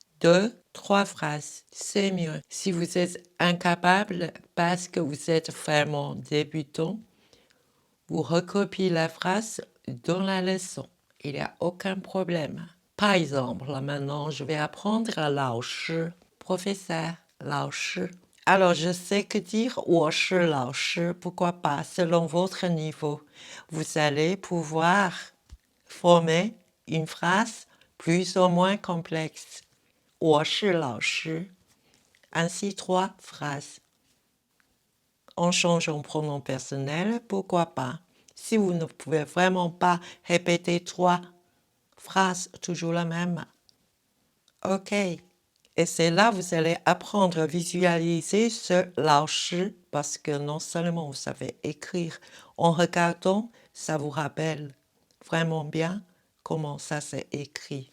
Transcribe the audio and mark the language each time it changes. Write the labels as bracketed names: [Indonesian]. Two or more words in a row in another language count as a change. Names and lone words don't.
[French] 2, 3 phrases, c'est mieux. Si vous êtes incapable parce que vous êtes vraiment débutant, vous recopiez la phrase dans la leçon. Il n'y a aucun problème. Par exemple, maintenant, je vais apprendre à 老师, professeur, 老师. Alors, je sais que dire [Chinese] 我是老师, [French] pourquoi pas, selon votre niveau, vous allez pouvoir former une phrase plus ou moins complexe. [Chinese] 我是老师. [French] Ainsi 3 phrases. on change en pronom personnel, pourquoi pas? Si vous ne pouvez vraiment pas répéter 3 phrases, toujours la même. OK. Et c'est là vous allez apprendre à visualiser ce 老师 parce que non seulement vous savez écrire, en regardant, ça vous rappelle vraiment bien comment ça s'est écrit.